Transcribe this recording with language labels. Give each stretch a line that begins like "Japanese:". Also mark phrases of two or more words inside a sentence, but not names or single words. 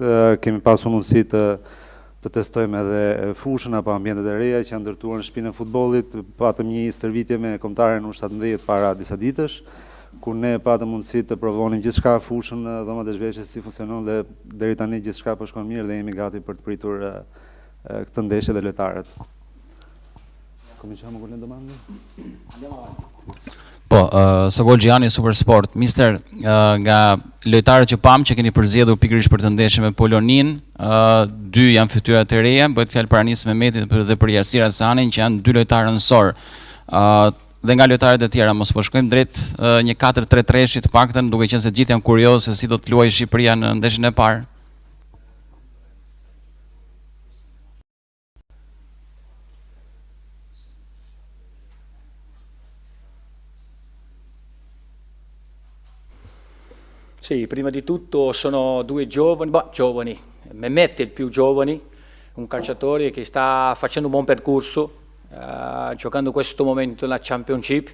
Albanian: Kemi pasur mundësi të testojmë edhe fushën apo ambientet e reja që janë ndërtuar në shtëpinë e futbollit. Patëm një stërvitje me kombëtaren U17 para disa ditësh, ku ne patëm mundësi të provonim gjithçka fushën dhomat e zhveshjes si funksionon dhe deri tani gjithçka po shkon mirë dhe jemi gati për të pritur këtë ndeshje dhe lojtarët.
Italian: Cominciamo con le domande? Andiamo avanti.
Albanian: Po, Sogol Gjiani, Supersport. Mister, nga lojtarët që pam që keni përzgjedhur pikërisht për të ndeshjen me Poloninë, 2 janë fytyrat e reja, bëhet fjalë për Anis Mehmetin dhe për Yasir Hasanin, që janë 2 lojtarë anësor. Dhe nga lojtarët e tjera, mos po shkojmë drejt një 4-3-3 të paktën, duke qenë se gjithë janë kurioz se si do të luajë Shqipëria në ndeshjen e parë.
Italian: Sì, prima di tutto sono 2 giovani, Mehmet è il più giovane, un calciatore che sta facendo un buon percorso, giocando questo momento nella Championship.